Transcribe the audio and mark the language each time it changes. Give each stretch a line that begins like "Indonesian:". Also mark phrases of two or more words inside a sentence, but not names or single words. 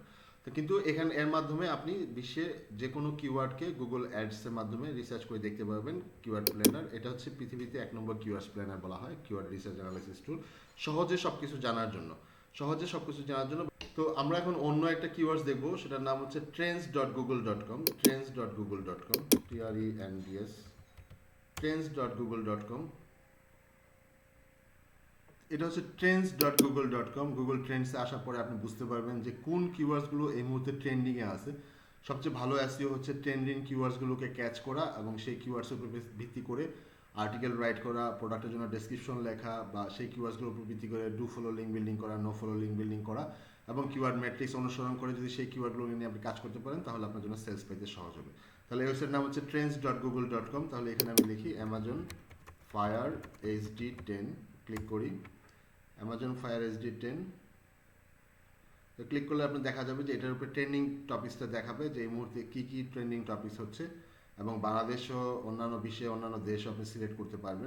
Bangla: তো কিন্তু এখানে এর মাধ্যমে আপনি বিশ্বে যে কোনো কিওয়ার্ডকে গুগল অ্যাডসের মাধ্যমে রিসার্চ করে দেখতে পারবেন।
English: keyword planner,
Bangla: এটা হচ্ছে পৃথিবীতে 1 নম্বর
English: keyword planner
Bangla: বলা হয়,
English: keyword research analysis tool,
Bangla: সহজে সব কিছু জানার জন্য। তো আমরা এখন অন্য একটা কিওয়ার্ডস দেখবো, সেটার নাম হচ্ছে trends.google.com, trends.google.com, TRENDS, trends.google.com। এটা হচ্ছে trends.google.com। গুগল ট্রেন্ডসে আসার পরে আপনি বুঝতে পারবেন যে কোন কিওয়ার্ডসগুলো এই মুহূর্তে ট্রেন্ডিংয়ে আছে। সবচেয়ে ভালো এসইও হচ্ছে
English: trending keywords catch
Bangla: করা এবং সেই কিওয়ার্ডসের উপর ভিত্তি করে
English: article write
Bangla: করা, প্রোডাক্টের জন্য ডেসক্রিপশন লেখা, বা সেই কিওয়ার্ডসগুলোর উপর ভিত্তি করে
English: do follow link building
Bangla: করা,
English: no follow link building
Bangla: করা, এবং
English: keyword matrix
Bangla: অনুসরণ করে যদি সেই কিওয়ার্ডগুলো নিয়ে আপনি কাজ করতে পারেন তাহলে আপনার জন্য সেলস পেতে সহজ হবে। তাহলে এই ওয়েবসাইটের নাম হচ্ছে trends.google.com। তাহলে এখানে আমি লিখি অ্যামাজন ফায়ার HD10, ক্লিক করি অ্যামাজন ফায়ার HD10। তো ক্লিক করলে আপনি দেখা যাবে যে এটার উপরে
English: trending topics
Bangla: দেখাবে, যে এই মুহূর্তে কী কী
English: trending topics
Bangla: হচ্ছে, এবং বাংলাদেশও অন্যান্য বিশ্বে অন্যান্য দেশও আপনি সিলেক্ট করতে পারবেন।